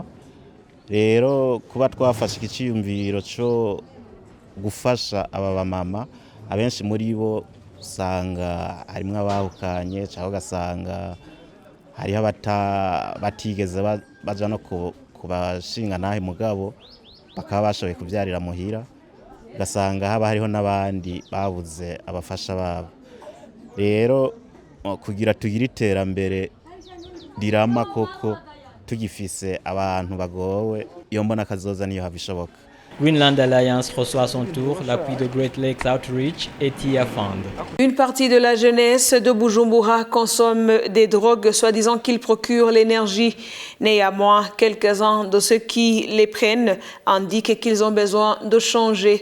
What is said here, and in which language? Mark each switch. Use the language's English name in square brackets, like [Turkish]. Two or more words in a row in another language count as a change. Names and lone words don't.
[Rundi] Rero kuba twafashe ikiciyumviro cyo gufasha aba bamama abenshi muri bo usanga harimwo abahukanye cyangwa ugasanga hariho batigeze baja no kubashinga nahe mugabo bakaba bashoboye kubyarira muhira ugasanga haba hariho n'abandi babuze abafasha babo. Rero kugira tugire iterambere rirama koko tugifise abantu bagowe iyo mbona kazoza niyo habishoboka. [French] Greenland Alliance reçoit à son tour l'appui de Great Lakes Outreach et TIA Fund. Une partie de la jeunesse de Bujumbura consomme des drogues, soi-disant qu'ils procurent l'énergie. Néanmoins, quelques-uns de ceux qui les prennent indiquent qu'ils ont besoin de changer.